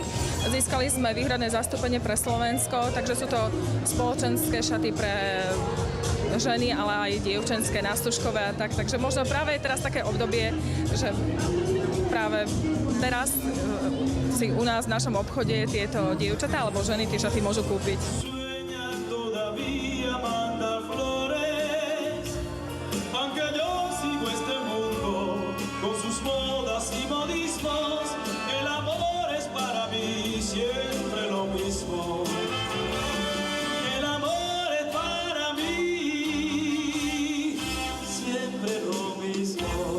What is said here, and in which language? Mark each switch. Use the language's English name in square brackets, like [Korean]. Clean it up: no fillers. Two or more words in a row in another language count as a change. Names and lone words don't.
[Slovak] Získali sme výhradné zastúpenie pre Slovensko, takže sú to spoločenské šaty pre ženy, ale aj dievčenské, nástužkové a tak. Takže možno práve je teraz také obdobie, že práve teraz si u nás v našom obchode tieto dievčatá alebo ženy tie šaty môžu kúpiť. [Spanish] Con sus modas y modismos, el amor es para mí siempre lo mismo. El amor es para mí siempre lo mismo.